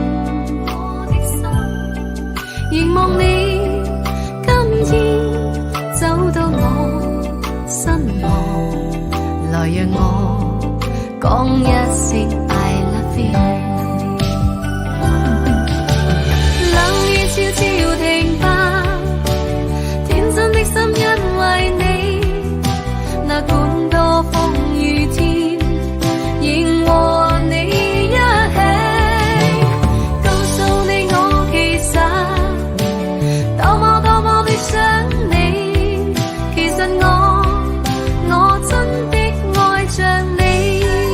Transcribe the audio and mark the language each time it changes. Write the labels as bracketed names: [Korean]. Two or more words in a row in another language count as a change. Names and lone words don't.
[Cantonese] 凝望你今天走到我身旁，來讓我講一聲 [English] I love you。 [Cantonese] 冷雨悄悄停吧，天真的心因為你，哪管多風雨天，仍和你一起。告訴你我其實多麼多麼的想你，其實我真的愛上你。